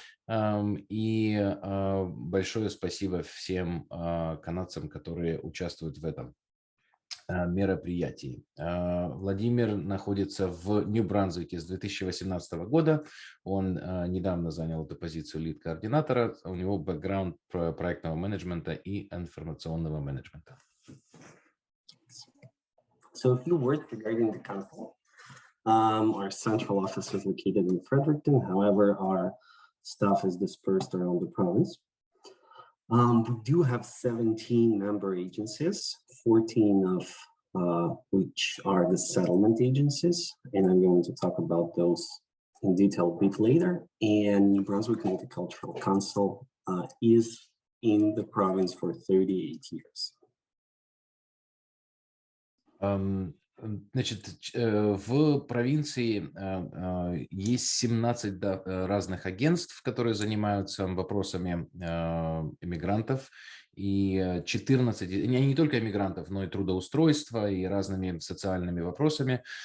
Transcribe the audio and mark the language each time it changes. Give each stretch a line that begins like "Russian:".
Russian: И большое спасибо всем канадцам, которые участвуют в этом мероприятии. Владимир находится в Нью-Брансвике с 2018 года. Он недавно занял эту позицию лид-координатора. У него бэкграунд проектного менеджмента и информационного менеджмента.
English: So a few words regarding the council. Our central office is located in Fredericton. However, our staff is dispersed around the province. We do have 17 member agencies, 14 of which are the settlement agencies, and I'm going to talk about those in detail a bit later. And New Brunswick Multicultural Council is in the province for 38 years.
Russian: Значит, в провинции есть 17 разных агентств, которые занимаются вопросами иммигрантов, и 14, не только иммигрантов, но и трудоустройства, и разными социальными вопросами.